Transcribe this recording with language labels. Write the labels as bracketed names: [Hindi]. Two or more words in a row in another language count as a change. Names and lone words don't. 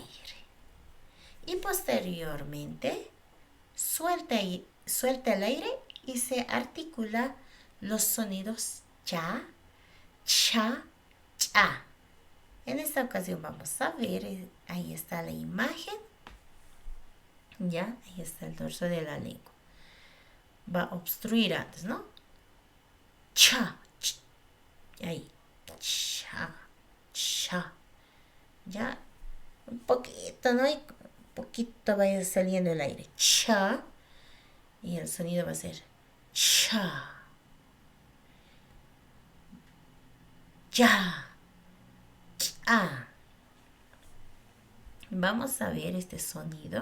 [Spanish] Y posteriormente suelta el aire y se articula los sonidos cha, cha, cha. En esta ocasión vamos a ver, ahí está la imagen, ya, ahí está el dorso de la lengua. Va a obstruir antes, ¿no? Cha, ch, ahí, cha, cha, ya, un poquito, ¿no? Y un poquito va a ir saliendo el aire, cha, y el sonido va a ser cha, ya. Vamos a ver este sonido.